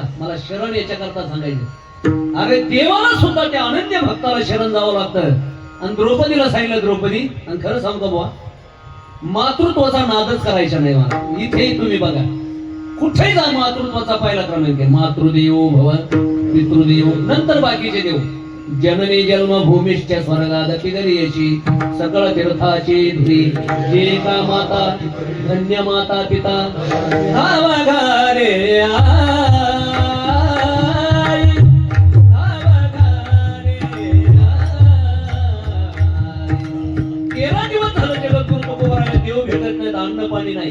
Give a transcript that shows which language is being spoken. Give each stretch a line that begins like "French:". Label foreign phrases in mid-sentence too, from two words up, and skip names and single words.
Marathi: मला शरण याच्याकरता सांगायचं, अरे देवाला सुद्धा त्या अनन्य भक्ताला शरण जावं लागतं. आणि द्रौपदीला सांगितलं द्रौपदी, आणि खरं सांगतो बुवा मातृत्वाचा नादच करायचा नाही मला. इथेही तुम्ही बघा कुठेही जा मातृत्वाचा पहिला क्रमांक आहे.
Sanskrit: मातृदेवो भव पितृदेव,
Marathi: नंतर बाकीचे देव.
Sanskrit: जननी जन्मभूमीश्च स्वर्गादपि गरीयसी
Marathi: सकळ तीर्थाची धुरी जे का माता धन्य माता पिता धावा घारे आई, धावा घारे आई. 13 दिवस झालं जगद्गुरु तुकोबाराला देव भेटत नाही, अन्न पाणी नाही.